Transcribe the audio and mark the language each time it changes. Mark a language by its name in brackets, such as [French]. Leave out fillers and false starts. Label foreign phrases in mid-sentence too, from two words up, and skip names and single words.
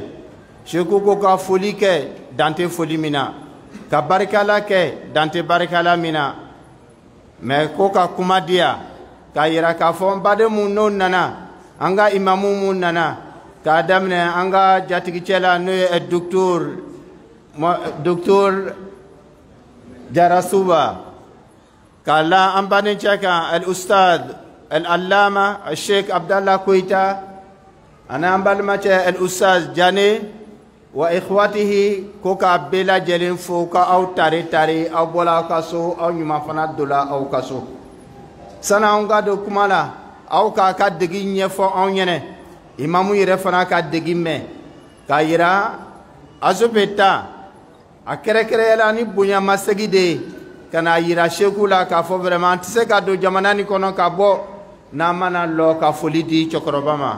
[Bambara] Seku ko ka foli kɛ dan tɛ foli min na, ka barikala kɛ dan tɛ barikala min na, mais ko ka kuma di yan k'a yira k'a fɔ n badenw n'o nana, an ka imamu mun nana, k'a daminɛ an ka jatigicɛla n'o ye docteur Jarasuba, k'a la an badencɛ kan [Arabic] الأستاذ العلامة الشيخ [Bambara] Abdallah Koyita, ani an balimacɛ al-ustad Jane wa ikhwatihi, ko k'a bɛɛ lajɛlen fo ka aw tare tare, aw bɔla aw ka so, aw ɲuman fana dola aw ka so. Sani an ka don kuma la, aw k'a ka degi ɲɛfɔ anw ɲɛnɛ, imamu yɛrɛ fana ka degi mɛn, k'a yira azopeta a kɛrɛkɛrɛyala ni bonyamasegi de ye, ka n'a yira seku la k'a fɔ vraiment an tɛ se ka don jamana ni kɔnɔ ka bɔ n'an mana lɔ ka foli di cɛkɔrɔba ma.